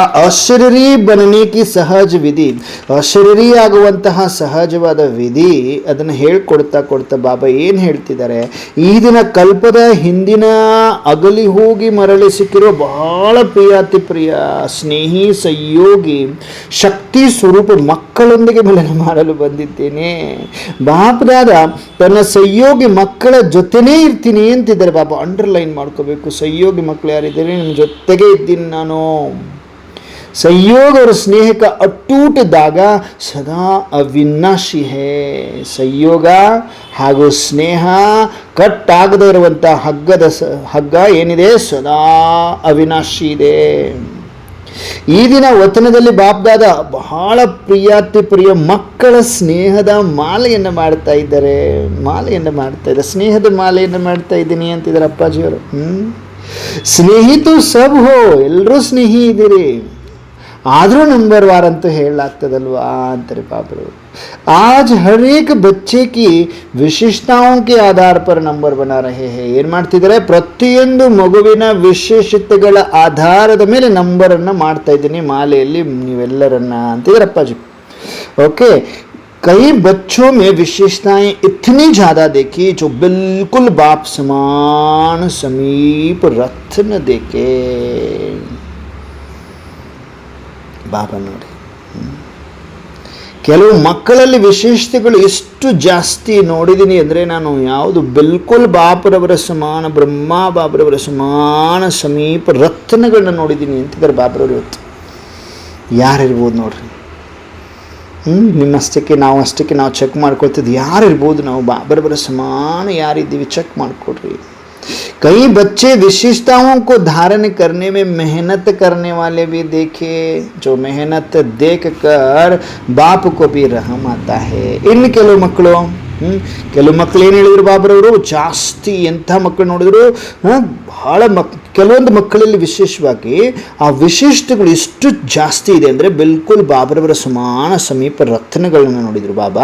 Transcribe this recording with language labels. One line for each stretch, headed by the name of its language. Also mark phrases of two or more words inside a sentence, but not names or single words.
Hindi: अशरीरी बनने की सहज विधि,
Kannada: ಅಶರೀರಿ ಆಗುವಂತಹ ಸಹಜವಾದ ವಿಧಿ ಅದನ್ನು ಹೇಳ್ಕೊಡ್ತಾ ಕೊಡ್ತಾ ಬಾಬಾ ಏನು ಹೇಳ್ತಿದ್ದಾರೆ, ಈ ದಿನ ಕಲ್ಪದ ಹಿಂದಿನ ಅಗಲಿ ಹೋಗಿ ಮರಳಿ ಸಿಕ್ಕಿರೋ ಬಹಳ ಪ್ರಿಯಾತಿ ಪ್ರಿಯ ಸ್ನೇಹಿ ಸಹಯೋಗಿ ಶಕ್ತಿ ಸ್ವರೂಪ ಮಕ್ಕಳೊಂದಿಗೆ ಮಿಲನ ಮಾಡಲು ಬಂದಿದ್ದೇನೆ. ಬಾಪದಾದ ತನ್ನ ಸಹಯೋಗಿ ಮಕ್ಕಳ ಜೊತೆನೇ ಇರ್ತೀನಿ ಅಂತಿದ್ದಾರೆ ಬಾಬಾ. ಅಂಡರ್ಲೈನ್ ಮಾಡ್ಕೋಬೇಕು, ಸಹಯೋಗಿ ಮಕ್ಕಳು ಯಾರಿದ್ದಾರೆ ನಿಮ್ಮ ಜೊತೆಗೆ ಇದ್ದೀನಿ ನಾನು.
Hindi: ಸಹಯೋಗ और स्नेह का अटूट धागा सदा अविनाशी है.
Kannada: ಸಹಯೋಗ ಹಾಗೂ ಸ್ನೇಹ ಕಟ್ಟಾಗದೇ ಇರುವಂಥ ಹಗ್ಗ ಏನಿದೆ ಸದಾ ಅವಿನಾಶಿ ಇದೆ. ಈ ದಿನ ವತನದಲ್ಲಿ ಬಾಪ್ದಾದ ಬಹಳ ಪ್ರಿಯಾತಿ ಪ್ರಿಯ ಮಕ್ಕಳ ಸ್ನೇಹದ ಮಾಲೆಯನ್ನು ಮಾಡ್ತಾ ಇದ್ದಾರೆ. ಸ್ನೇಹದ ಮಾಲೆಯನ್ನು ಮಾಡ್ತಾ ಇದ್ದೀನಿ ಅಂತಿದ್ದಾರೆ ಅಪ್ಪಾಜಿಯವರು.
Hindi: स्नेही तो सब हो,
Kannada: ಎಲ್ಲರೂ ಸ್ನೇಹಿ ಇದ್ದೀರಿ, ಆದರೂ ನಂಬರ್ ವಾರ್ ಅಂತೂ ಹೇಳಲಾಗ್ತದಲ್ವಾ ಅಂತಾರೆ ಬಾಬರು.
Hindi: आज हर एक बच्चे की विशेषताओं के आधार पर नंबर बना रहे हैं.
Kannada: ಏನು ಮಾಡ್ತಿದ್ದಾರೆ, ಪ್ರತಿಯೊಂದು ಮಗುವಿನ ವಿಶೇಷತೆಗಳ ಆಧಾರದ ಮೇಲೆ ನಂಬರನ್ನು ಮಾಡ್ತಾ ಇದ್ದೀನಿ ಮಾಲೆಯಲ್ಲಿ ನೀವೆಲ್ಲರನ್ನ ಅಂತಿದ್ದಾರೆ ಅಪ್ಪಾಜಿ. ಓಕೆ,
Hindi: कई बच्चों में विशेषताएं इतनी ज़्यादा देखी जो बिल्कुल बाप समान समीप रथ न देखे.
Kannada: ಬಾಬಾ ನೋಡಿ, ಕೆಲವು ಮಕ್ಕಳಲ್ಲಿ ವಿಶೇಷತೆಗಳು ಎಷ್ಟು ಜಾಸ್ತಿ ನೋಡಿದ್ದೀನಿ ಅಂದರೆ ನಾನು ಯಾವುದು ಬಿಲ್ಕುಲ್ ಬಾಪರವರ ಸಮಾನ, ಬ್ರಹ್ಮ ಬಾಬರವರ ಸಮಾನ ಸಮೀಪ ರತ್ನಗಳನ್ನ ನೋಡಿದ್ದೀನಿ ಅಂತಿದ್ದಾರೆ ಬಾಬರವರು. ಇವತ್ತು ಯಾರಿರ್ಬೋದು ನೋಡ್ರಿ, ನಿಮ್ಮಷ್ಟಕ್ಕೆ ನಾವು ಚೆಕ್ ಮಾಡ್ಕೊಳ್ತಿದ್ದು ಯಾರಿರ್ಬೋದು, ನಾವು ಬಾಬರವರ ಸಮಾನ ಯಾರಿದ್ದೀವಿ ಚೆಕ್ ಮಾಡಿಕೊಡ್ರಿ.
Hindi: कई बच्चे विशेषताओं को धारण करने में मेहनत करने वाले भी देखे, जो मेहनत देख कर बाप को भी रहम आता है.
Kannada: ಇನ್ನು ಕೆಲವು ಮಕ್ಕಳು ಏನು ಹೇಳಿದ್ರು ಬಾಬರವರು, ಜಾಸ್ತಿ ಎಂಥ ಮಕ್ಕಳು ನೋಡಿದ್ರು ಬಹಳ ಕೆಲವೊಂದು ಮಕ್ಕಳಲ್ಲಿ ವಿಶೇಷವಾಗಿ ಆ ವಿಶಿಷ್ಟಗಳು ಎಷ್ಟು ಜಾಸ್ತಿ ಇದೆ ಅಂದರೆ ಬಿಲ್ಕುಲ್ ಬಾಬರವರ ಸಮಾನ ಸಮೀಪ ರತ್ನಗಳನ್ನು ನೋಡಿದರು ಬಾಬಾ.